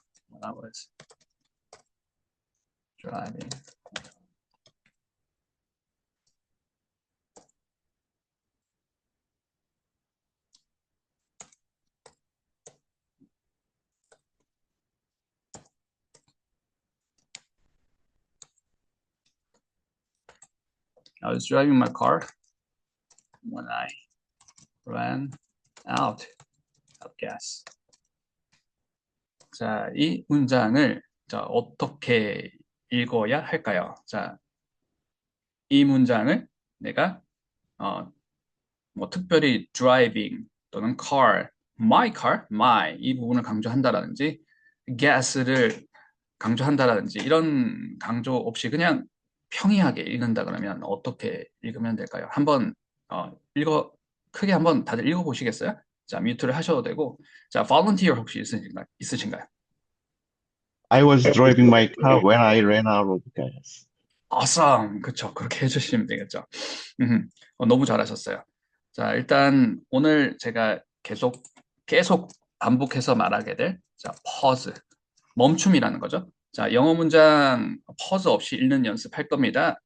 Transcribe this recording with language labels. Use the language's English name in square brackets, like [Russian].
[English] When I was driving, my car when I ran out of gas. [Korean] 자, 이 문장을 어떻게 읽어야 할까요? 자, 이 문장을 내가 뭐 특별히 driving 또는 car, my 이 부분을 강조한다라든지 gas를 강조한다라든지 이런 강조 없이 그냥 평이하게 읽는다 그러면 어떻게 읽으면 될까요? 한번 크게 한번 다들 읽어보시겠어요? 자, 뮤트를 하셔도 되고 자, volunteer 혹시 있으신가요? [English] I was driving my car when I ran out of gas. [Korean] awesome. 그쵸. 그렇게 해주시면 되겠죠. 너무 잘하셨어요. 자, 일단 오늘 제가 계속 반복해서 말하게 될 pause, 멈춤이라는 거죠. 자, 영어 문장 pause 없이 읽는 연습할 겁니다.